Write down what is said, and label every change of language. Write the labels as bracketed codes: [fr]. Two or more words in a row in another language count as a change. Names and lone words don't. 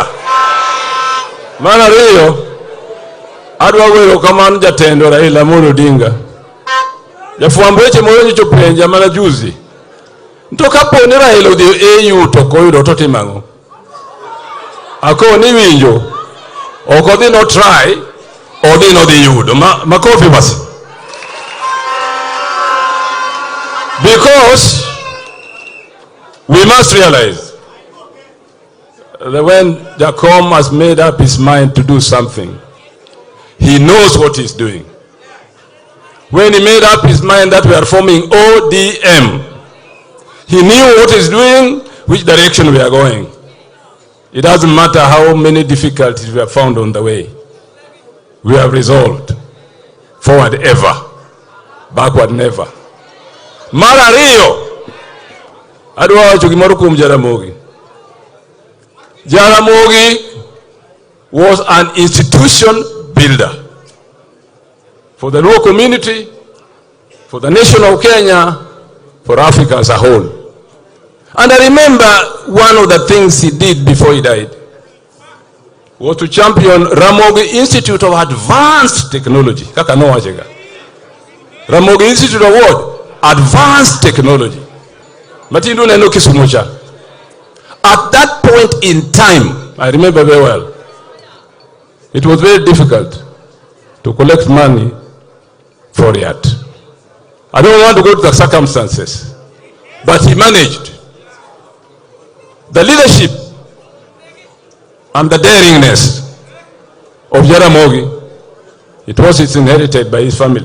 [luo] Mana riyo adwa wero kamano jatendo Raila Odinga. Jafwambo weche moro nyicho penja mana juzi. Nto kaponi Raila odhi EU to koyudo to timango. Ako ni winjo. Oko dhi no try, odhi no dhi yudo. [sw] Makofi basi. [en] Because we must realize that when Jacom has made up his mind to do something, he knows what he's doing. When he made up his mind that we are forming ODM, he knew what he's doing, which direction we are going. It doesn't matter how many difficulties we have found on the way. We have resolved. Forward ever, backward never. [luo] Mara riyo adwa wacho gimoro kuom Jaramogi. [en] Jaramogi was an institution builder for the Luo community, for the nation of Kenya, for Africa as a whole. And I remember one of the things he did before he died was to champion Ramogi Institute of Advanced Technology. [luo] Kaka no wachega. Ramogi Institute [en] of what? Advanced technology. [luo] Matindu neno Kisumucha. [en] At that point in time, I remember very well, it was very difficult to collect money for it. I don't want to go to the circumstances, but he managed The leadership and the daringness of Jaramogi, it's inherited by his family.